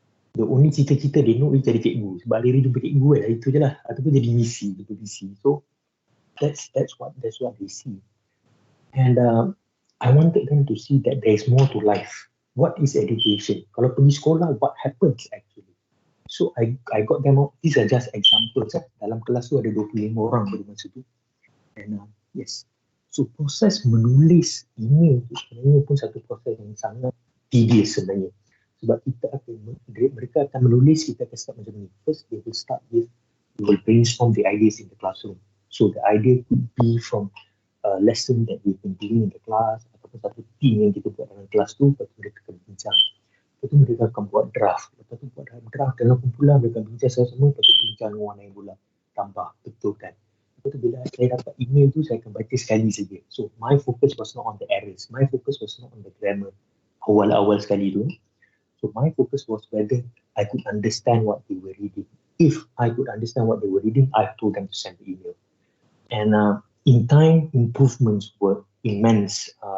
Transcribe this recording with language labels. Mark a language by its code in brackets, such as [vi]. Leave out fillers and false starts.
[ms] The only cita-cita dia know is jadi cikgu. Sebab hari-hari jumpa cikgu lah, itu je lah. Ataupun jadi misi. [en] So that's what they see. And I wanted them to see that there is more to life. What is education? [ms] Kalau pergi sekolah, [en] what happens actually? So I got them out. These are just examples. [ms] Dalam kelas tu ada 25 orang pada masa tu. [en] And yes. [ms] So proses menulis email tu sebenarnya pun satu proses yang sangat tedious sebenarnya. Sebab mereka akan menulis, kita akan start macam ni. [en] First, they will start with, we will brainstorm the ideas in the classroom. So the idea could be from a lesson that we've been doing in the class, [ms] ataupun satu team yang kita buat dalam kelas tu, lepas tu mereka akan bincang. Lepas tu mereka akan buat draft. Lepas tu buat draft dalam kumpulan, mereka bincang semua, lepas tu bincang warna yang bola. Tambah, betulkan. Lepas tu bila saya dapat email tu, saya akan baca sekali saja. [en] So my focus was not on the errors. My focus was not on the grammar. [ms] Awal-awal sekali tu. [en] So my focus was whether I could understand what they were reading. If I could understand what they were reading, I told them to send the email. And in time, improvements were immense.